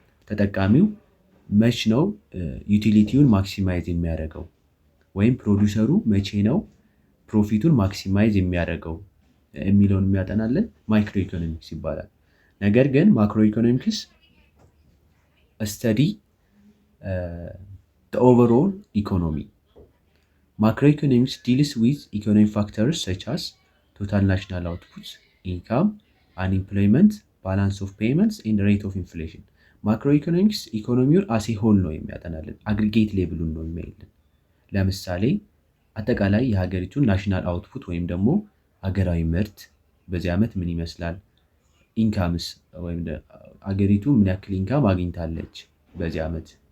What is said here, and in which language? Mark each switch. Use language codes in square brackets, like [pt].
[am] ተጠቃሚው መች ነው ዩቲሊቲውን ማክሲማይዝ የሚያደርገው፣ ወይም ፕሮዲውሰሩ መቼ ነው ፕሮፊቱን ማክሲማይዝ የሚያደርገው የሚለውን የሚያጠናልን ማይክሮ ኢኮኖሚክስ ይባላል። ነገር ግን ማክሮ ኢኮኖሚክስ [en] ስተዲ the overall economy. Macroeconomics deals with economic factors such as total national output, income, unemployment, balance of payments and rate of inflation. [am] Macroeconomics ኢኮኖሚውን አስ ኤ ሆል ነው የሚያጠናልን፣ አግሪጌት ሌቭሉን ነው የሚያይልን። ለምሳሌ አጠቃላይ የሀገሪቱን ናሽናል አውትፑት ወይም ደግሞ ሀገራዊ ምርት በዚህ ዓመት ምን ይመስላል፣ ኢንካምስ ወይም ሀገሪቱ ምን ያክል ኢንካም አግኝታለች በዚህ ዓመት፣